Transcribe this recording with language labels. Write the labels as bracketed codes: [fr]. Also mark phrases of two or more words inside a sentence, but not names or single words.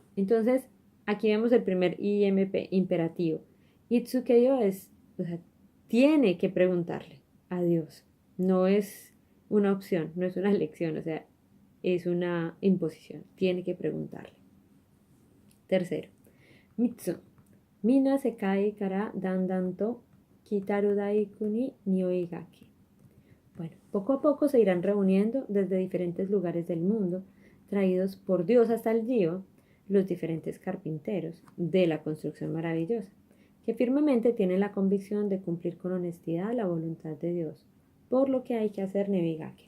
[es] Entonces, aquí vemos el primer IMP, imperativo. Itsukeyo es, o sea, tiene que preguntarle a Dios. No es una opción, no es una elección, o sea, es una imposición. Tiene que preguntarle. Tercero, Mitsu. [ja] みな せかい から だんだんと きたる だいく に におい がき. [es] Bueno, poco a poco se irán reuniendo desde diferentes lugares del mundo, traídos por Dios hasta el Dio, los diferentes carpinteros de la construcción maravillosa, que firmemente tienen la convicción de cumplir con honestidad la voluntad de Dios, por lo que hay que hacer Nebigake.